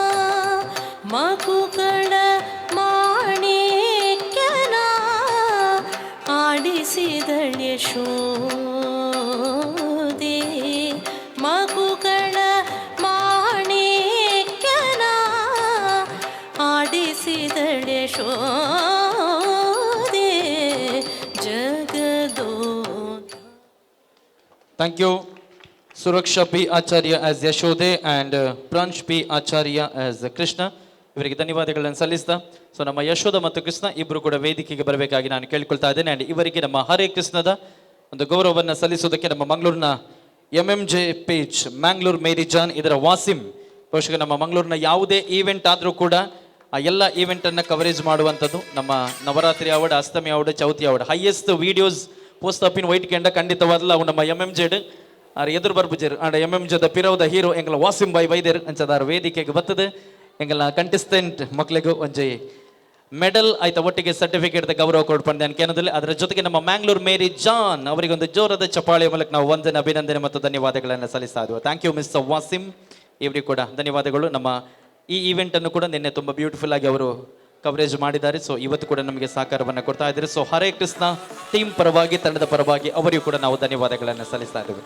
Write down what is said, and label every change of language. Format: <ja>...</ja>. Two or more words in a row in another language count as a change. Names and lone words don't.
<kn>ಮಗುಗಳ ಮಾಣಿಕ್ಯನ ಆಡಿಸಿದಳೆ ಶೋದೆ ಮಗುಗಳ ಮಾಣಿಕ್ಯನ ಆಡಿಸಿದಳೆ ಶೋದೆ ಜಗದೋ.</kn> <en>Thank you, Suraksha P. Acharya as Yashode and Pransh P. Acharya as Krishna.</en> <kn>ಇವರಿಗೆ ಧನ್ಯವಾದಗಳನ್ನು ಸಲ್ಲಿಸ್ತಾ ಸೊ ನಮ್ಮ ಯಶೋಧ ಮತ್ತು ಕೃಷ್ಣ ಇಬ್ಬರು ಕೂಡ ವೇದಿಕೆಗೆ ಬರಬೇಕಾಗಿ ನಾನು ಕೇಳ್ಕೊಳ್ತಾ ಇದ್ದೇನೆ. ಆ್ಯಂಡ್ ಇವರಿಗೆ ನಮ್ಮ ಹರೇ ಕೃಷ್ಣದ ಒಂದು ಗೌರವವನ್ನು ಸಲ್ಲಿಸೋದಕ್ಕೆ ನಮ್ಮ ಮಂಗಳೂರಿನ MMJ ಪೇಜ್ ಮ್ಯಾಂಗ್ಳೂರ್ ಮೇರಿ ಜಾನ್ ಇದರ ವಾಸಿಮ್ ಬಹುಶಃ ನಮ್ಮ ಮಂಗಳೂರಿನ ಯಾವುದೇ ಈವೆಂಟ್ ಆದರೂ ಕೂಡ ಆ ಎಲ್ಲ ಈವೆಂಟನ್ನು ಕವರೇಜ್ ಮಾಡುವಂಥದ್ದು ನಮ್ಮ ನವರಾತ್ರಿ ಅವಾರ್ಡ್, ಅಷ್ಟಮಿ ಅವಾರ್ಡ್, ಚೌತಿ ಅವಾರ್ಡ್</kn> <en>highest videos post</en> <tcy>ಆಪಿನ ವೈಟ್ ಕೆಂಡ ಖಂಡಿತವಾದಲ್ಲ ಅವು ನಮ್ಮ MMJ ಎದುರು ಬರ್ಬುಜರು ಆಂಡ MMJ ಪಿರವದ ಹೀರೋ ಎಂಗಳ ವಾಸಿಮ್ ಬಾಯ್ ಬೈದೇರ್ ಅಂಚದಾರ ವೇದಿಕೆಗೆ ಬರ್ತದೆ. ಎಂಗಳ ಕಂಟೆಸ್ಟೆಂಟ್ ಮಕ್ಕಳಿಗೂ ಒಂಜಿ ಮೆಡಲ್ ಆಯ್ತಾ ಒಟ್ಟಿಗೆ ಸರ್ಟಿಫಿಕೇಟ್ ಗೌರವ ಕೊಡ್ಪಂಡೆ ಅನ್ಕೇನದಲ್ಲಿ.</tcy> <kn>ಅದರ ಜೊತೆಗೆ ನಮ್ಮ ಮ್ಯಾಂಗ್ಳೂರ್ ಮೇರಿ ಜಾನ್ ಅವರಿಗೆ ಒಂದು ಜೋರದ ಚಪ್ಪಾಳೆಯ ಮೂಲಕ ನಾವು ಒಂದನೇ ಅಭಿನಂದನೆ ಮತ್ತು ಧನ್ಯವಾದಗಳನ್ನು ಸಲ್ಲಿಸ್ತಾ ಇದ್ವಿ.</kn> <en>Thank you Mister</en> <kn>ವಾಸಿಮ್, ಇವರಿಗೆ ಕೂಡ ಧನ್ಯವಾದಗಳು. ನಮ್ಮ ಈ ಈವೆಂಟನ್ನು ಕೂಡ ನಿನ್ನೆ ತುಂಬ ಬ್ಯೂಟಿಫುಲ್ ಆಗಿ ಅವರು ಕವರೇಜ್ ಮಾಡಿದ್ದಾರೆ. ಸೊ ಇವತ್ತು ಕೂಡ ನಮಗೆ ಸಹಕಾರವನ್ನು ಕೊಡ್ತಾ ಇದ್ದಾರೆ. ಸೊ ಹರೇ ಕೃಷ್ಣ ಟೀಮ್ ಪರವಾಗಿ, ತಂಡದ ಪರವಾಗಿ ಅವರಿಗೂ ಕೂಡ ನಾವು ಧನ್ಯವಾದಗಳನ್ನು ಸಲ್ಲಿಸ್ತಾ ಇದ್ದೇವೆ.</kn>